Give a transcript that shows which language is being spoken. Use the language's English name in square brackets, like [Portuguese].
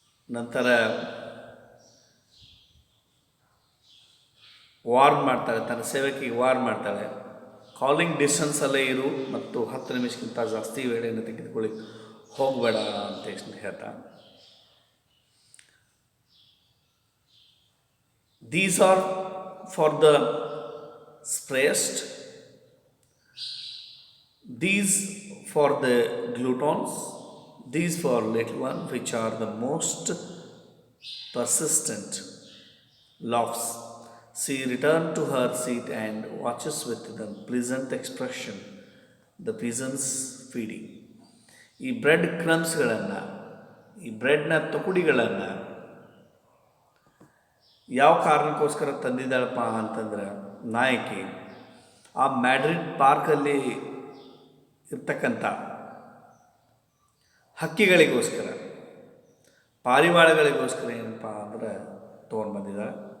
[Kannada] ನಂತರ ವಾರ್ನ್ ಮಾಡ್ತಾಳೆ, ತನ್ನ ಸೇವಕಿಗೆ ವಾರ್ನ್ ಮಾಡ್ತಾಳೆ, ಕಾಲಿಂಗ್ ಡಿಸ್ಟೆನ್ಸಲ್ಲೇ ಇರು ಮತ್ತು 10 ನಿಮಿಷಕ್ಕಿಂತ ಜಾಸ್ತಿ ವೇಳೆಯನ್ನು ತೆಗೆದುಕೊಳ್ಳಿ ಹೋಗಬೇಡ ಅಂತ ಹೇಳ್ತಾ. [English] These are for the stressed, these for the glutons, these for little one, which are the most persistent laughs. She returned to her seat and watches with the pleasant expression the pigeons feeding. [Kannada] ಈ bread ಕ್ರಮ್ಸ್ಗಳನ್ನು, ಈ ಬ್ರೆಡ್ನ ತುಕುಡಿಗಳನ್ನು ಯಾವ ಕಾರಣಕ್ಕೋಸ್ಕರ ತಂದಿದ್ದಾಳಪ್ಪ ಅಂತಂದ್ರೆ ನಾಯಕಿ ಆ Madrid ಪಾರ್ಕಲ್ಲಿ ಇರ್ತಕ್ಕಂಥ ಹಕ್ಕಿಗಳಿಗೋಸ್ಕರ, ಪಾರಿವಾಳಗಳಿಗೋಸ್ಕರ ಏನಪ್ಪ ಅಂದ್ರೆ ತೊಗೊಂಡು ಬಂದಿದ್ದಾಳೆ.